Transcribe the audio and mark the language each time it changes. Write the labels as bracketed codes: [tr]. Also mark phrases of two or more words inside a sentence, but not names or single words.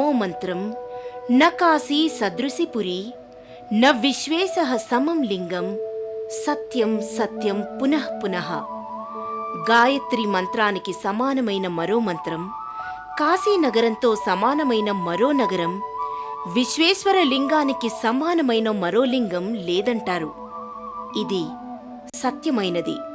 [sa] मंत्रम न काशी सदृशिपुरी न विश्वेशः समं लिंगम సత్యం సత్యం పునః పునః। [te] గాయత్రి మంత్రానికి సమానమైన మరో మంత్రం, కాశీ నగరంతో సమానమైన మరో నగరం, విశ్వేశ్వర లింగానికి సమానమైన మరో లింగం లేదంటారు। ఇది సత్యమైనది।